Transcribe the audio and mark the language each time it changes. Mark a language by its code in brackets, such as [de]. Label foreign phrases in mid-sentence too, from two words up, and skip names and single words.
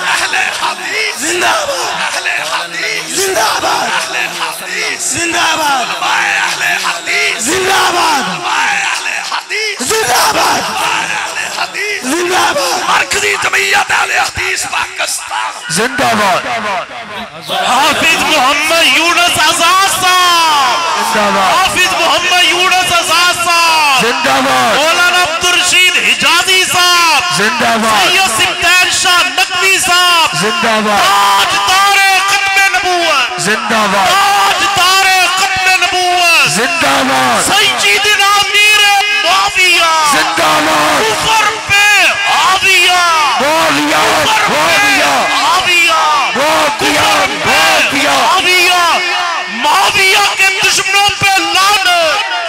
[ur] اہل حدیث، زندہ باد، اہل حدیث، زندہ باد، اہل حدیث، زندہ باد، علماء اہل حدیث، زندہ باد، علماء اہل حدیث، زندہ باد، علماء اہل حدیث، زندہ باد، مرکزی جمعیت اہل حدیث پاکستان، زندہ باد، حافظ محمد یونس آزاد صاحب، زندہ باد، حافظ محمد یونس آزاد صاحب، زندہ باد، مولانا عبدالرشید حجازی صاحب، زندہ باد، سید سبتین شاہ نقوی صاحب، زندہ باد، تاجدار ختم نبوت، زندہ باد، تاجدار ختم نبوت، زندہ باد، سیدنا امیر معاویہ، زندہ باد، کفر پہ حاویہ، معاویہ، معاویہ، حاویہ، معاویہ، معاویہ، معاویہ، معاویہ کے دشمنوں پہ لعنت۔